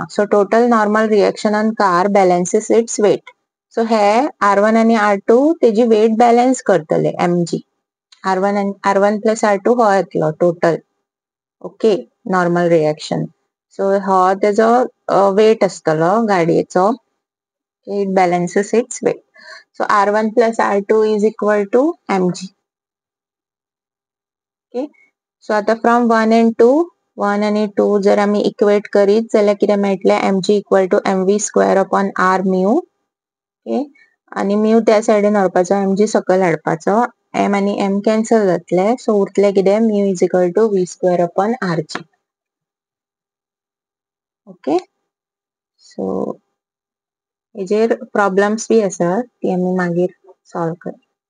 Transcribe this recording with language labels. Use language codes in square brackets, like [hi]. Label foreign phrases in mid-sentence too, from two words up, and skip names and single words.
[en] So total normal reaction on car balances its weight. [kok] सो हे R1 आणि R2 तेजी [en] weight balance [kok] करतले mg. R1 प्लस R2 हो येतलो टोटल. [en] Okay, normal reaction. [kok] सो हो तेजो वेट आसतलो गाडयेचो. [en] It balances its weight. So R1 plus R2 is equal to mg. Okay. So [kok] आता [en] from 1 and 2, [kok] 1 आणि 2 जर आम्ही इक्वेट करीत जाल्यार कितें मेळटलें, [en] mg equal to mv square upon r mu. [kok] ओके. आणि म्यू त्या सायडीन व्हरपाचो, mg सकयल हाडपाचो. m आणि m कॅन्सल जातले. सो उरतले कितें, [en] mu is equal to v square upon rg. [kok] ओके. सो हेजेर प्रॉब्लेम्स बी आसात ती आमी मागीर सॉल्व करया.